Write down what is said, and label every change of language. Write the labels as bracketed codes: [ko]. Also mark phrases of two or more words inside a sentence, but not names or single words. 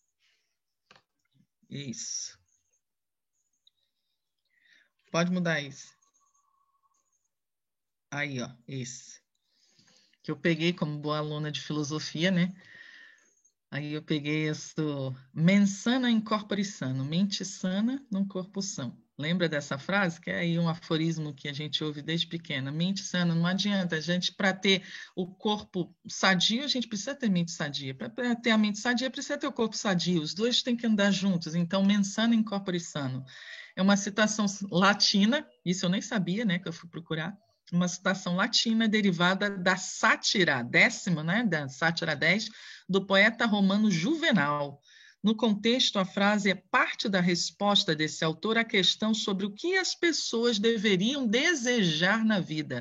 [pt] Isso. Pode mudar isso. Aí, ó, esse. Que eu peguei como boa aluna de filosofia, né? Aí eu peguei isso, [la] mens sana in corpore sano, [pt] mente sana num corpo são. Lembra dessa frase? Que é aí um aforismo que a gente ouve desde pequena. Mente sana, não adianta. A gente, para ter o corpo sadio, a gente precisa ter mente sadia. Para ter a mente sadia, precisa ter o corpo sadio. Os dois têm que andar juntos. Então, [la] mens sana in corpore sano. [pt] É uma citação latina, isso eu nem sabia, né, que eu fui procurar. Uma citação latina derivada da sátira, décima, né, da sátira 10, do poeta romano Juvenal. No contexto, a frase é parte da resposta desse autor à questão sobre o que as pessoas deveriam desejar na vida.